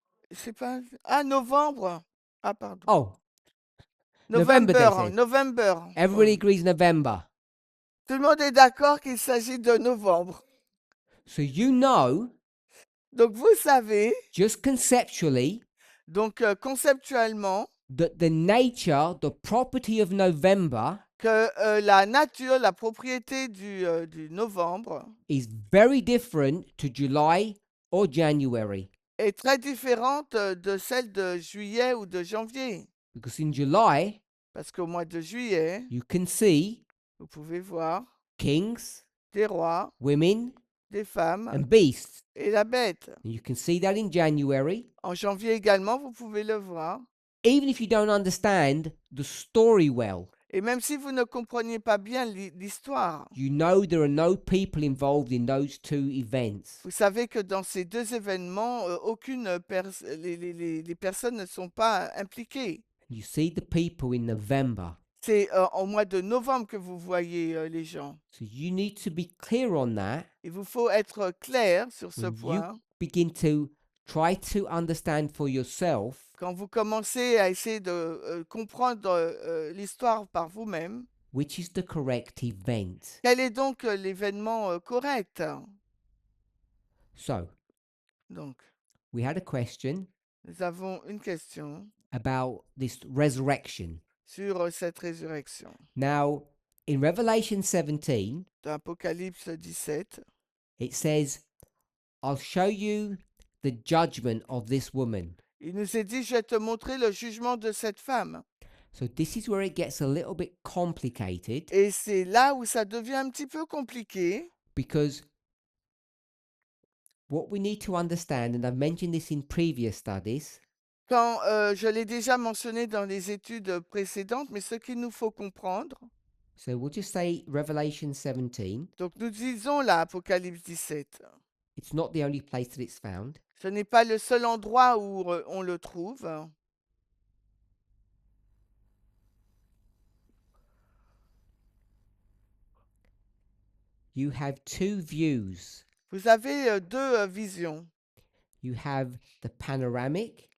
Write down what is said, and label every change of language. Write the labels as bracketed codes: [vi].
[fr] C'est pas... Ah, novembre. Ah, pardon. [en] Oh, November, they November. said. November. Everybody Oh. agrees November. [fr] Tout le monde est d'accord qu'il s'agit de novembre. [en] So you know, [fr] Donc, vous savez, [en] just conceptually, [fr] donc conceptuellement, [en] that the nature, the property of November [fr] que la nature, la propriété du novembre [en] is very different to July or January. [fr] est très différente de celle de juillet ou de janvier. [en] Because in July, [fr] Parce qu'au mois de juillet, [en] you can see [fr] vous pouvez voir [en] kings, [fr] des rois, [en] women, [fr] des femmes [en] and beasts. [fr] et la bête. [en] And you can see that in January. [fr] En janvier également, vous pouvez le voir. [en] Even if you don't understand the story well, [fr] Et même si vous ne compreniez pas bien l'histoire, [en] you know there are no people involved in those two events. [fr] vous savez que dans ces 2 événements, les personnes ne sont pas impliquées. [en] You see the people in November. [fr] C'est au mois de novembre que vous voyez les gens. [en] So you need to be clear on that [fr] Il vous faut être clair sur ce [en] when [fr] point. [en] you begin to try to understand for yourself [fr] Quand vous commencez à essayer de comprendre l'histoire par vous-même, [en] which is the correct event. [fr] quel est donc l'événement correct? [en] So [fr] Donc, [en] we had a question [fr] nous avons une question [en] about this resurrection. [fr] sur cette résurrection. [en] Now, in Revelation 17, [fr] Dans Apocalypse 17, [en] it says, I'll show you the judgment of this woman. [fr] il nous est dit, je vais te montrer le jugement de cette femme. [en] So this is where it gets a little bit complicated [fr] Et c'est là où ça devient un petit peu compliqué, [en] because what we need to understand, and I've mentioned this in previous studies, [fr] quand je l'ai déjà mentionné dans les études précédentes, mais ce qu'il nous faut comprendre, [en] so we'll just say Revelation 17, [fr] donc nous disons là, Apocalypse 17, [en] it's not the only place that it's found. [fr] ce n'est pas le seul endroit où on le trouve. [en] You have two views. [fr] Vous avez 2 visions. [en] You have the panoramic